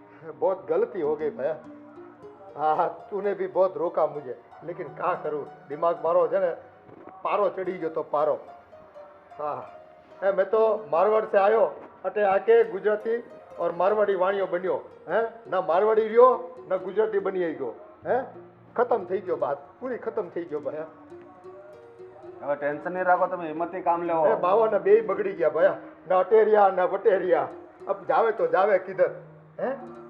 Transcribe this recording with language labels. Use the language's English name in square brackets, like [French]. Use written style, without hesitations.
[Marwari (India)] बहुत गलती हो गई भैया. हाँ, तूने भी बहुत रोका मुझे, लेकिन क्या करूँ, दिमाग मारो है ना पारो चढ़ी गयो तो पारो. हाँ, मैं तो मारवाड़ से आयो, अटे आके गुजराती और मारवाड़ी वाणियों बनियो. हैं ना मारवाड़ी रियो ना गुजराती बनी गयो. हैं खत्म थी गयो, बात पूरी खत्म थी गयो भैया. [Gujarati] હવે ટેન્શન નહીં રાખો તમે હિંમતથી કામ લેવો [Marwari (India)] बाबा ना बे बगड़ी गया भैया, ना अटेरिया ना वटेरिया. अब जावे तो जावे किधर? हैं